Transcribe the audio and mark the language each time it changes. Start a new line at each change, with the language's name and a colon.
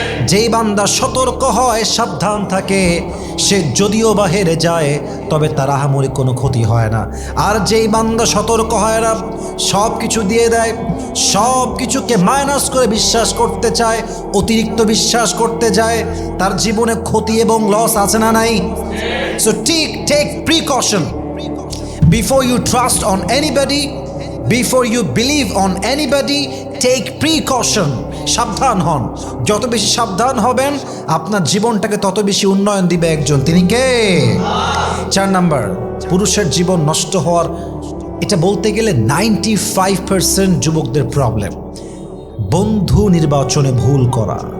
Bangla: যেই বান্দা সতর্ক হয়, সাবধান থাকে, সে যদিও বা হেরে যায় তবে তার আহামরি কোনো ক্ষতি হয় না। আর যেই বান্দা সতর্ক হয় না, সব কিছু দিয়ে দেয়, সব কিছুকে মাইনাস করে বিশ্বাস করতে চায়, অতিরিক্ত বিশ্বাস করতে যায়, তার জীবনে ক্ষতি এবং লস আছে না নাই?
English: So take precaution before you trust on anybody, before you believe on anybody, take precaution.
Bangla: সাবধান হন। যত বেশি সাবধান হবেন আপনার জীবনটাকে তত বেশি উন্নয়ন দিবে একজন, তিনি কে? 4 নাম্বার, পুরুষের জীবন নষ্ট হওয়ার, এটা বলতে গেলে 95% যুবকদের প্রবলেম, বন্ধু নির্বাচনে ভুল করা।